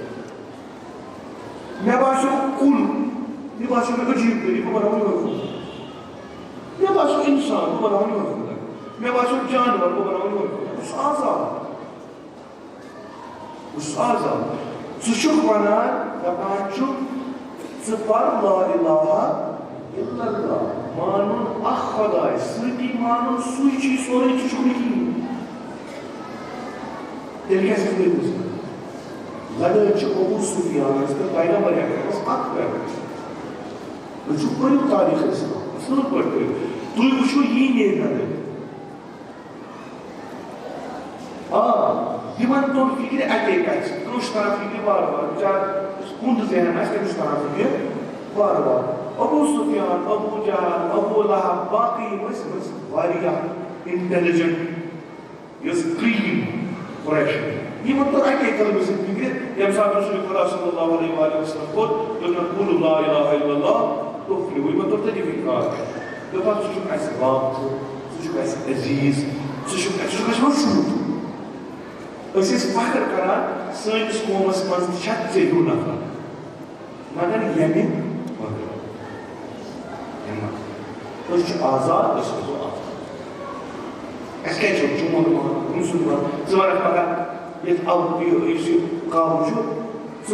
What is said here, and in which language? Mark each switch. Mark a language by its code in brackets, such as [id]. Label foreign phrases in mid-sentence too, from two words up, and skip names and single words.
[ks] مےٚ باسیو کُل یہِ باسیو مےٚ عجیٖب طریٖقہٕ بہٕ بناوٕ یِہوے کُل مےٚ باسیو اِنسان بہٕ بناوٕ یِہوے کُل مےٚ باسیو جانور بہٕ بناوٕ یِہوے کُل بہٕ چھُس آزاد بہٕ چھُس آزاد ژٕ چھُکھ ونان دپان چھُکھ ژٕ پر [ar] لا اِلہَ اِلَّا اللہ [ks] مانُن اکھ خۄداے سۭتی مانُن سُے چھُے سورُے ژٕ چھُکھ نہٕ کِہیٖنۍ تیٚلہِ کیٛاہ چھِ گٔمٕژ لڑٲے چھِ ابوٗ سفیانَس تہٕ پیغمبر اکرمَس اکھ پیغمبر تُہۍ چھِو پٔرِو تاریٖخ اِسلام اصٕل پٲٹھۍ پٔرِو تُہۍ وٕچھِو یی نیرِ لڑٲے یِمن توٚر فِکرِ اَکے کَتھِ کٲنٛسہِ چھُ تران فِکرِ وارٕ وارٕ بِچارٕ کُنٛد ذہن آسہِ تٔمِس چھُ تران فِکرِ وارٕ وارٕ ابوٗ سفیان ابوٗ جہل ابوٗ لہب باقٕے یِم ٲسۍ واریاہ اِنٹیلِجنٹ یۄس کرٛیٖم قریش یِمن توٚر اَکے کلمہٕ سۭتۍ فِکرِ ییٚمہِ ساتہٕ رسول خدا [ar] صلی اللہ علیہ وآلہ وسلم [ks] کوٚر دوٚپُن [ar] قولوا لا اِلہَ اِلَّا اللہِ تُفلِحوٗ [ks] یِمن توٚر تٔتی فِکرِ دوٚپُکھ ژٕ چھُکھ اَسہِ باپتھٕ ژٕ چھُکھ اَسہِ عزیٖز ژٕ چھُکھ اَسہِ وۄشوٗد أسۍ ٲسۍ فخر کران سٲنِس قومس منٛز تہِ چھا ژےٚ ہیوٗ نفر مگر ییٚمہِ أسۍ چھِ آزاد أسۍ روزو آزاد اَسہِ کیٛازِ چھُ چون مانُن مُسلمان ژٕ وَنکھ پگاہ یَتھ یُس یہِ قوم چھُ ژٕ